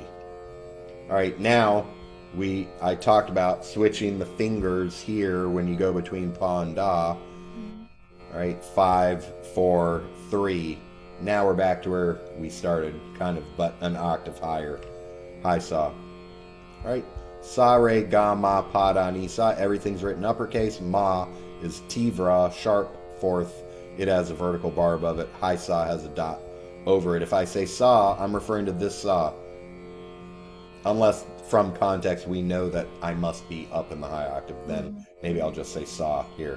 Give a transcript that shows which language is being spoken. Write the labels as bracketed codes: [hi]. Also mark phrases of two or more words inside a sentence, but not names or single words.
[en] All right, now I talked about switching the fingers here when you go between paw and da. All right, 5, 4, 3. Now we're back to where we started, kind of, but an octave higher. High saw. All right, sa, re, ga, ma, pa, da, ni, sa. Everything's written uppercase. Ma is tivra, sharp fourth. It has a vertical bar above it. High saw has a dot over it. If I say saw, I'm referring to this saw. Unless from context we know that I must be up in the high octave, then maybe I'll just say saw here.